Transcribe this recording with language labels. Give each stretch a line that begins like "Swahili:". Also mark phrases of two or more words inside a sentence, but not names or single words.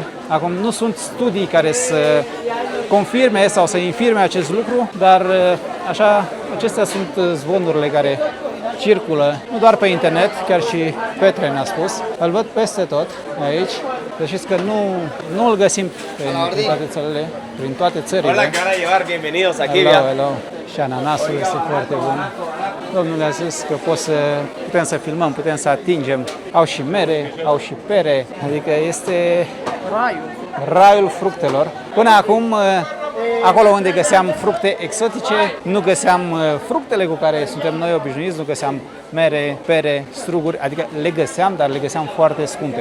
Romanian: Acum nu sunt studii care să confirme sau să infirme acest lucru, dar așa, acestea sunt zvonurile care circulă, nu doar pe internet, chiar și Petre ne-a spus. Îl văd peste tot aici. Să știți că nu îl găsim prin toate țările, prin toate țările.
Spanish: Hola, cara llevar, bienvenidos aquí. Hello.
Romanian: Și ananasul este foarte bun. Domnul a zis că putem să filmăm, putem să atingem. Au și mere, au și pere, adică este raiul fructelor. Până acum, acolo unde găseam fructe exotice, nu găseam fructele cu care suntem noi obișnuiți, nu găseam mere, pere, struguri, adică le găseam, dar le găseam foarte scumpe.